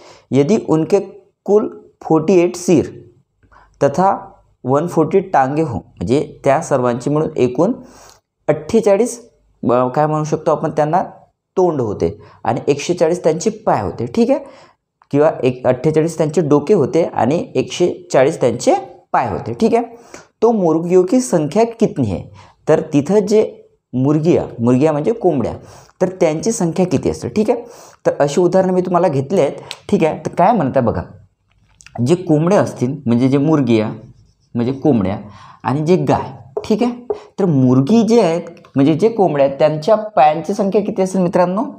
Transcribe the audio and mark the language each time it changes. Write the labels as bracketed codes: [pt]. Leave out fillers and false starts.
[hi] यदि उनके कुल 48 सिर तथा 140 टांगे हो, [mr] म्हणजे त्या सर्वांची मिळून एकूण 48 काय म्हणू शकतो आपण त्यांना तोंड होते आणि 140 त्यांचे पाय होते, ठीक आहे। किंवा 48 त्यांचे डोके होते आणि 140 त्यांचे पाय होते, ठीक आहे। [hi] तो मुर्गियों की संख्या कितनी है? [mr] तर तिथं जे मुर्गिया म्हणजे कोंबड्या, तर त्यांची संख्या किती असते, ठीक आहे। तर अशी उदाहरणं मी तुम्हाला घेतली आहेत, ठीक आहे। तर काय म्हणता बघा, जे कोंबड्या असतील म्हणजे जे मुर्गिया म्हणजे कोंबड्या आणि जे गाय, ठीक आहे। तर मुर्गी जे आहेत म्हणजे जे कोंबड्या आहेत त्यांच्या पायांची संख्या किती असेल मित्रांनो?